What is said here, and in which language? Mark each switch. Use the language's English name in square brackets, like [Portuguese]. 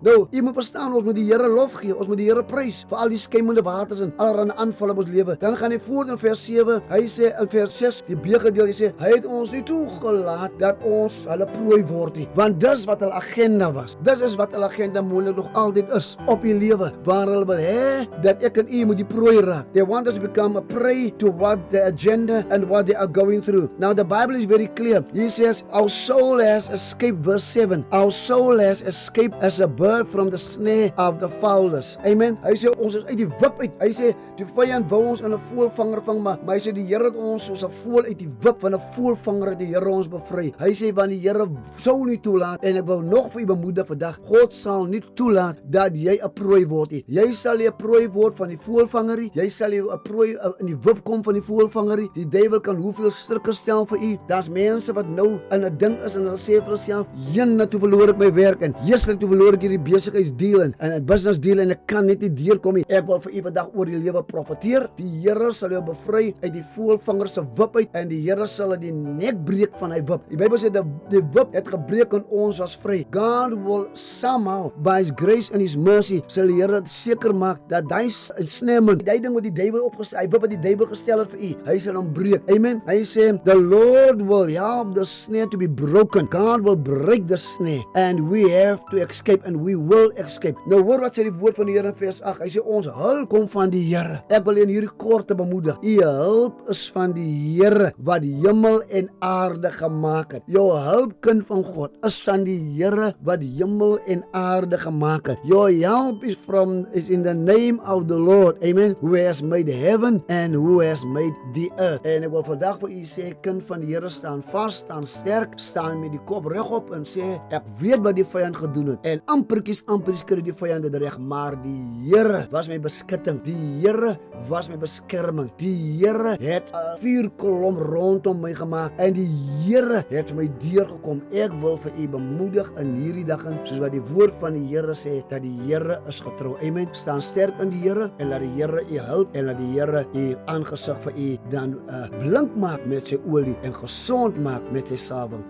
[Afrikaans] Nou, jy moet verstaan, ons moet die Here lof gee, ons moet die Here prys vir al die skuimende waters en allerlei aanvalle op ons lewe. Dan gaan hy voort in vers 7, hy sê in vers 6, die B-gedeelte, hy sê hy het ons nie toegelaat dat ons hulle prooi word nie, want dis wat hulle agenda was. Dis is wat hulle agenda moontlik nog altyd is op die lewe, waar hulle wil hê dat ek en u moet die prooi raak. [English] They want us to become a prey to what the agenda and what they are going through. Now the Bible is very clear. He says our soul has escaped, verse 7. Our soul has escaped as a bird from the snare of the fowlers. Amen. [Afrikaans] Hy sê ons is uit die wip uit. Hy sê die vyand wou ons in 'n voëlvanger vang, maar hy sê die Here het ons soos 'n voël uit die wip van 'n voëlvanger het die Here ons bevry. Hy sê want die Here sou nie toelaat, en ek wil nog vir u bemoedig vandag, God sal nie toelaat dat jy 'n prooi word nie. Jy sal nie 'n prooi word van die voëlvangerie, jy sal nie 'n prooi in die wip kom van die voëlvangerie. Die duiwel kan hoeveel strikke stel vir u. Daar's mense wat nou in 'n ding is en hulle sê vir hulself, "Jenne, toe verloor ek my werk en Jesus, toe verloor ek hierdie besigheidsdeal en 'n business deal en ek kan net nie deurkom nie." Ek wil vir u vandag oor die lewe profeteer. Die Here sal jou bevry uit die voëlvanger se wip uit, en die Here sal die nek breek van hy wip. Die Bybel sê die wip het gebreek en ons was vry. [English] God will somehow by his grace and his mercy [Afrikaans] sal die Here seker maak dat hy snemme, die ding wat die duiwel opgestel, hy wip wat die duiwel gestel het vir u, hy sal hom breek. [English] Amen. [Afrikaans] Hy sê [English] the Lord will help the snare to be broken. God will break the snare and we have to escape and we will escape. [Afrikaans] Nou hoor wat sê die woord van die Here in vers 8. Hy sê ons hulp kom van die Here. Ek wil in hierdie korte bemoedig. U hulp is van die Here wat die hemel en aarde gemaak het. Jou hulp, kind van God, help is van die Here wat hemel en aarde gemaak het. [English] Your help is in the name of the Lord. Amen. Who has made heaven and who has made the earth. [Afrikaans] En ek wil vandag vir u sê, kind van die Here, staan vas, staan sterk, staan met die kop regop en sê, ek weet wat die vyand gedoen het. En amperkies kry die vyand dit reg, maar die Here was my beskutting. Die Here was my beskerming. Die Here het 'n vuurkolom rondom my gemaak en die Here het vir my deurgekom. Ek wil vir u bemoedig in hierdie dag, soos wat die woord van die Here sê, dat die Here is getrou. Amen. Staan sterk in die Here en laat die Here u help en laat die Here u aangesig vir u dan blink maak met sy olie en gesond maak met sy salwing.